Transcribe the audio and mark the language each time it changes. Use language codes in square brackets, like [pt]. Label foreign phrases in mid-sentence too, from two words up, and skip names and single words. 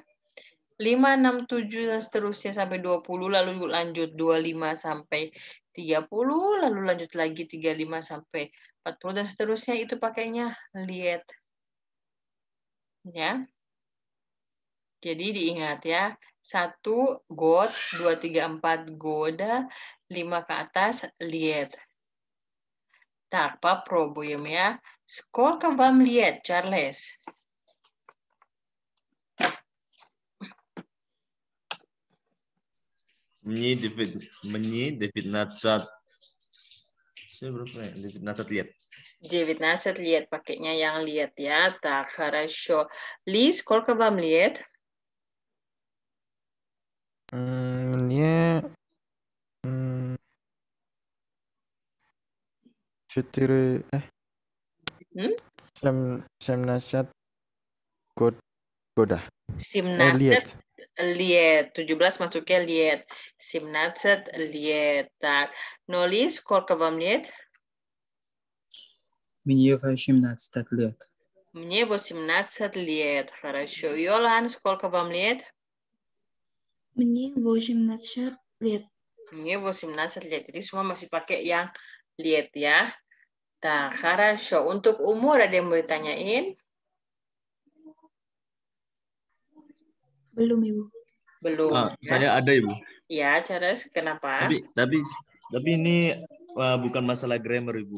[id] 5, 6, 7 dan seterusnya sampai 20, lalu lanjut 25 sampai 30, lalu lanjut lagi 35 sampai 40 dan seterusnya itu pakainya liet. Ya. Jadi diingat ya. 1 God, 2, 3, 4 года, 5 ke atas liet. [ru] Так, попробуем ya. Сколько вам лет, Charles? Мне 19. [id] Saya berapa ya? 19 lihat. 19 лет, pakainya yang liet ya. [ru] Так, хорошо. Ли, сколько вам лет? Мне 4 17 года. 17 Liet. [id] liet. 17 masuknya liet. 17 liet. [ru] Так, но Ли, сколько вам лет? Мне 18 лет. Мне 18 лет. Хорошо. Йолан, сколько вам лет? Мне 18 лет. Мне 18 лет. [id] Jadi semua masih pakai yang liet ya. Nah, хорошо. Untuk umur ada yang mau ditanyain? Belum, Ibu. Belum. Saya ada, Ibu. Ya, Charles, kenapa? Tapi ini bukan masalah grammar, Ibu.